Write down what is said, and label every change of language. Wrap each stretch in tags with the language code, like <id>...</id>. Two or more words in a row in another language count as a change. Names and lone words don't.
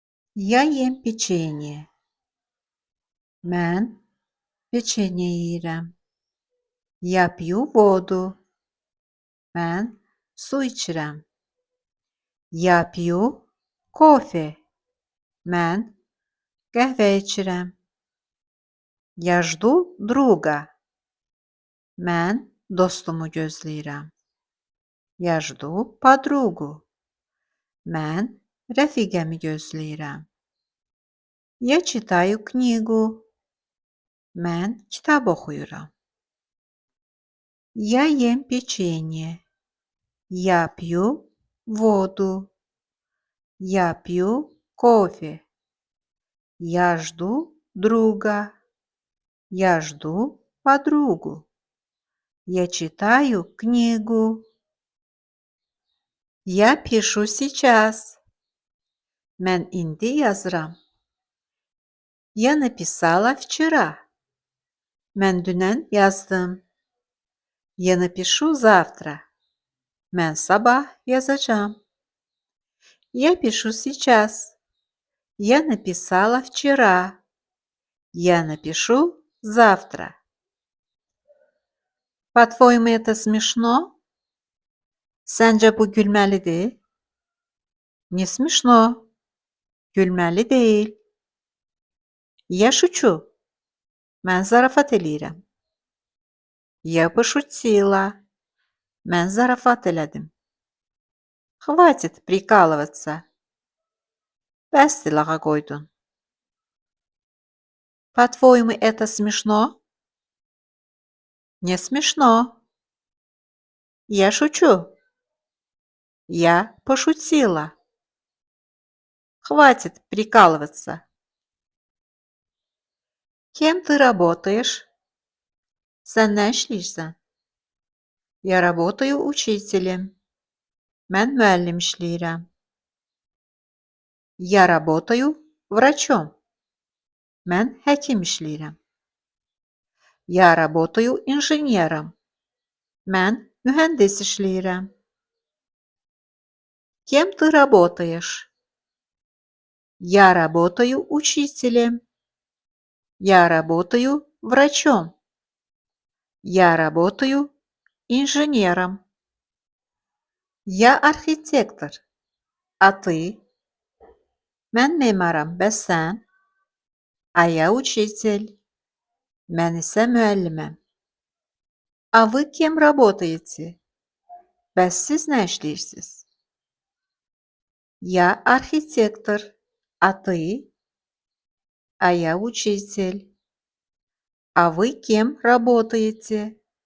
<ru>Я ем печенье.</ru> <az>Mən печенье yeyirəm.</az> <ru>Я пью воду.</ru> <az>Mən su içirəm.</az> <ru>Я пью кофе.</ru> <az>Mən qəhvə içirəm.</az> <ru>Я жду друга.</ru> <az>Mən dostumu gözləyirəm.</az> <ru>Я жду подругу.</ru> <az>Mən rəfiqəmi gözləyirəm.</az> <ru>Я читаю книгу.</ru> <az>Mən kitab oxuyuram.</az> <ru>Я ем печенье. Я пью воду. Я пью кофе. Я жду друга. Я жду подругу. Я читаю книгу. Я пишу сейчас.</ru> <az>Mən indi yazıram.</az> <ru>Я написала вчера.</ru> <az>Mən dünən yazdım.</az> <ru>Я напишу завтра.</ru> <az>Mən sabah yazacağım.</az> <ru>Я пишу сейчас. Я написала вчера. Я напишу завтра. По-твоему, это смешно?</ru> <az>Sence bu gülməlidir?</az> <ru>Не смешно.</ru> <az>Gülməli deyil.</az> <ru>Я шучу.</ru> <az>Mən zarafat eləyirəm.</az> <ru>Я пошутила.</ru> <az>Mən zarafat elədim.</az> <ru>Хватит прикалываться.</ru> <az>Bəsdir lağa qoydun.</az> <ru>По-твоему, это смешно? Не смешно. Я шучу. Я пошутила. Хватит прикалываться. Кем ты работаешь?</ru> <az>Sən nə işləyirsən?</az> <ru>Я работаю учителем.</ru> <az>Mən müəllim işləyirəm.</az> <ru>Я работаю врачом.</ru> <az>Mən həkim işləyirəm.</az> <ru>Я работаю инженером.</ru> <az>Mən mühəndis işləyirəm.</az> <ru>Кем ты работаешь? Я работаю учителем. Я работаю врачом. Я работаю инженером. Я архитектор. А ты?</ru> <az>Mən memarım, bəs sən?</az> <ru>А я учитель.</ru> <az>Mən isə müəlliməm.</az> <ru>А вы кем работаете?</ru> <az>Bəs siz nə işləyirsiniz?</az> <ru>Я архитектор. А ты? А я учитель. А вы кем работаете?</ru>